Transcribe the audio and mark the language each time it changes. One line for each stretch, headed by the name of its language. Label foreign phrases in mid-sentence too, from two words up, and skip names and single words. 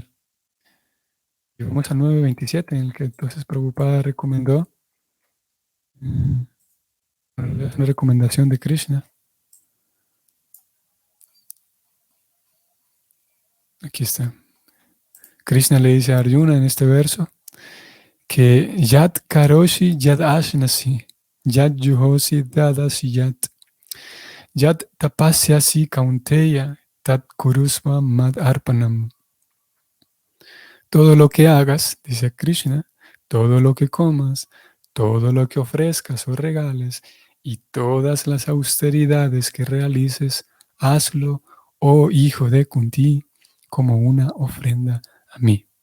Spanish: Y vamos al 9.27, en el que entonces Prabhupada recomendó, una recomendación de Krishna. Aquí está. Krishna le dice a Arjuna en este verso que
Sanskrit: Yat Karoshi Yat Ashnasi, Yat Juhosi Dadasi Yat Tapasyasi Kaunteya, Tat Kurusva Mad Arpanam.
Spanish: Todo lo que hagas, dice Krishna, todo lo que comas, todo lo que ofrezcas o regales y todas las austeridades que realices, hazlo, oh hijo de Kunti, como una ofrenda a mí.